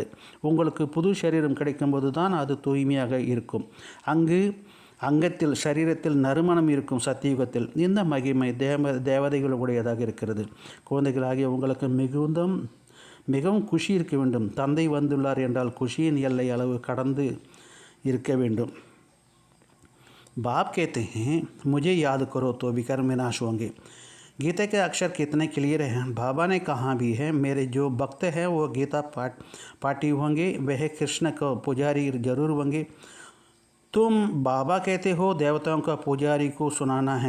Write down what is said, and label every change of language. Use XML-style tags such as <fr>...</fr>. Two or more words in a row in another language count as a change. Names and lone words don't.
<ta>உங்களுக்கு புது சரீரம் கிடைக்கும்போது தான் அது தூய்மையாக இருக்கும். சரீரத்தில் நறுமணம் இருக்கும். சத்தியுகத்தில் இந்த மகிமை தேவதைகளுடையதாக இருக்கிறது. குழந்தைகளாகிய உங்களுக்கு மிகவும் குஷி இருக்க வேண்டும். தந்தை வந்துள்ளார் என்றால் குஷியின் எல்லை அளவு கடந்து இருக்க வேண்டும்.</ta> <hi>बाप कहते हैं मुझे याद करो तो विकर्म विनाश होंगे। गीता के अक्षर कितने क्लियर हैं। बाबा ने कहा भी है, मेरे जो भक्त हैं वो गीता पाठी होंगे, वह कृष्ण का पुजारी जरूर होंगे। तुम बाबा कहते हो देवताओं का पुजारी को सुनाना है।</hi>